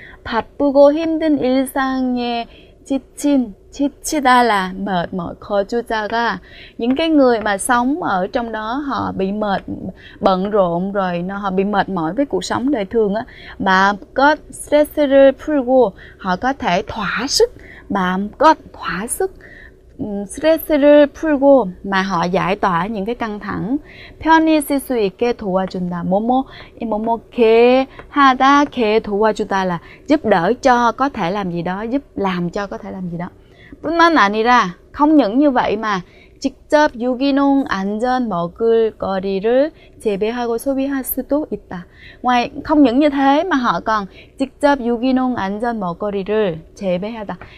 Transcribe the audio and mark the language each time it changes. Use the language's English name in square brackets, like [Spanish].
[Korean] 바쁘고 힘든 일상에 지치다 [Vietnamese] là mệt mỏi, [Korean] 거주자가 [Vietnamese] những cái người mà sống ở trong đó họ bị bận rộn rồi họ bị mệt mỏi với cuộc sống đời thường á, mà có [Korean] stress를 풀고 [Vietnamese] họ có thể thỏa sức, thỏa sức [Korean] 스트레스를 풀고 [Vietnamese] mà họ giải tỏa những cái căng thẳng. [Korean] 편히 쓸 수 있게 도와준다. 뭐뭐 게 하다, 게 도와주다 [Vietnamese] là giúp đỡ cho có thể làm gì đó, giúp làm cho có thể làm gì đó. [Korean] 뿐만 아니라 [Vietnamese] không những như vậy mà [Korean] 직접 유기농 안전 먹을거리를 재배하고 소비할 수도 있다. [Vietnamese] Ngoài không những như thế mà họ còn [Korean] 직접 유기농 안전 먹거리를 재배하다.